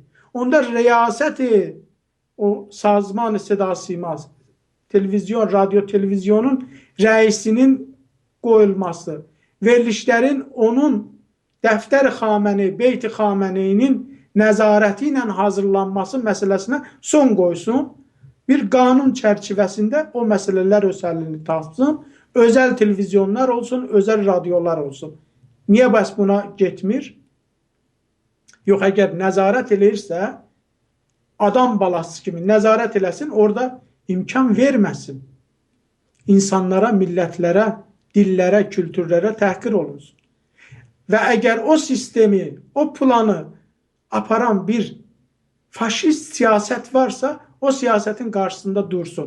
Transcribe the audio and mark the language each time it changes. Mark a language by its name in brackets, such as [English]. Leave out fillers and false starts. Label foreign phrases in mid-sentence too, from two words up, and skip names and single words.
[Azerbaijani] Onda riyasəti, o sazman-ı seda-simaz, televizyon, radyo televizyonun rəisinin qoyulması, verilişlərin onun dəftər-i Xameneyi, Beyt-i Xameneyinin nəzarəti ilə hazırlanması məsələsinə son qoysun, bir qanun çərçivəsində o məsələlər öz həllini tapsın, [Turkish] Özel televizyonlar olsun, özel radyolar olsun. [Azerbaijani] Niye bəs buna getmir? Yox, əgər nəzarət eləyirsə, adam balası kimi nəzarət eləsin, orada imkan verməsin. İnsanlara, millətlərə, dillərə, kültürlərə təhqir olunsun. Və əgər o sistemi, o planı aparan bir faşist siyasət varsa, o siyasetin karşısında dursun.